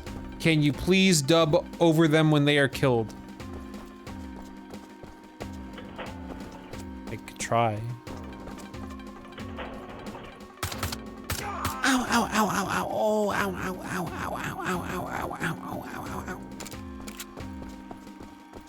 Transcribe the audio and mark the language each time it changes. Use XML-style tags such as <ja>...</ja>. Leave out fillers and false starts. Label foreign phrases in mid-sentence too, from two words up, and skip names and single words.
<en>Can you please dub over them when they are killed? I could try. Ow, ow, ow, ow, ow. Oh, ow, ow, ow, ow, ow, ow, ow, ow, ow, ow, ow, ow, ow.</en>